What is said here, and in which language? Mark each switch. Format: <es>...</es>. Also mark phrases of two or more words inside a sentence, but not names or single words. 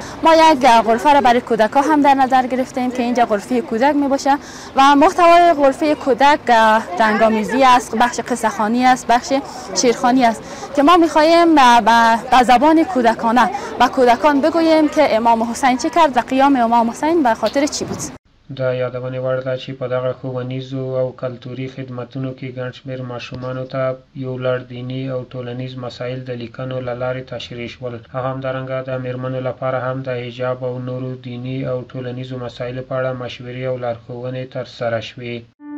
<fa>ما یک غرفه را برای کودکان هم در نظر گرفتیم که اینجا غرفه کودک میباشه و محتوای غرفه کودک رنگامیزی است، بخش قصه خوانی است، بخش شعرخوانی است که ما میخواهیم به زبان کودکانه به کودکان بگوییم که امام حسین چه کرد و قیام امام حسین به خاطر چی بود.</fa> <ps>د یادونې وړ ده چې په دغه ښوونیزو او کلتوري خدمتونو کې ګڼ شمېر ماشومانو ته یو لړ دیني او ټولنیز مسایل د لیکنو له لارې تشریح شول. همدارنګه د میرمنو لپاره هم د حجاب او نورو دیني او ټولنیزو مسایلو په اړه مشورې او لارښوونې ترسره شوې.</ps>